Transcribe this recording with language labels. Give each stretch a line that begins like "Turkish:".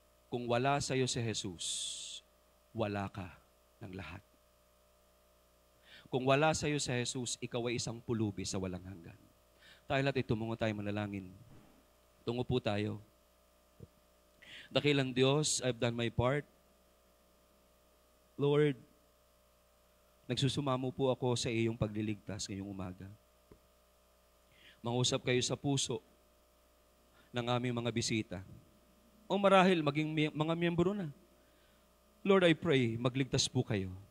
Filipino: Kung wala sa iyo si Jesus, wala ka ng lahat. Kung wala sa iyo si Jesus, ikaw ay isang pulubi sa walang hanggan. Tayo lahat tumungo tayo manalangin. Tungo po tayo. Dakilang Diyos,
English: I've done my part.
Filipino: Lord, nagsusumamo po ako sa iyong pagliligtas ngayong umaga. Mangusap kayo sa puso ng aming mga bisita. O marahil maging mga miyembro na.
English: Lord, I pray,
Filipino: magligtas po kayo.